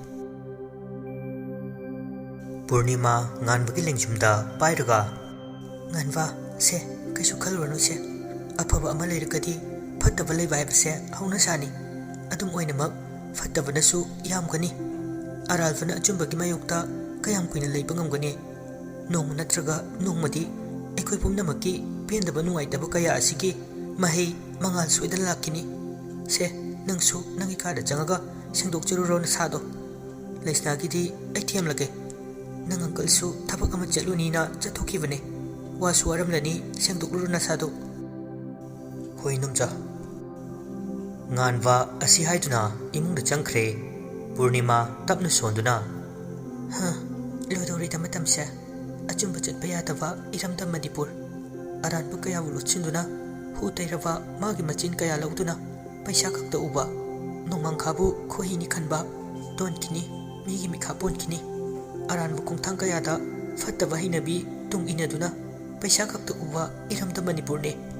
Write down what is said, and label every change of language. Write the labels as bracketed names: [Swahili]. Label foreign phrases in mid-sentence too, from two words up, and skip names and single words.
[Manipuri] purnima nganbagi lengjumda pairaga nganwa se kaisu khalwanu se afaba ama leiragadi phattaba leiba haibse hauna sani adum oinamak phattabanasu yamgani aralfana achumbagi mayokta kayam kuina leiba ngamgani nongma natraga nongmadi ekoi pumnamaki pendaba nungaitaba kaya asigi mahi mangal soidan lakini se nangsu nangi kada jangaga sengdokchururo na sado lesnagidi ai thiamlage nang uncle su thabak ama chaluni na chathokibane wasu waramlani sengdokluru na sado hoinumcha nganwa asi haiduna imungda changkhre purnima tapna sonduna ha lodori tamatamse achumba chatpa yadaba iramda manipur aranba kaya wulutsinduna hu tairaba magi machin kaya lauduna paisa khakta uba nongmang khabu khohini khanba don kini migi mikha pon kini aranba kongthang kaya da fattaba hinabi tung inaduna paisa khakta uba iramda manipur ne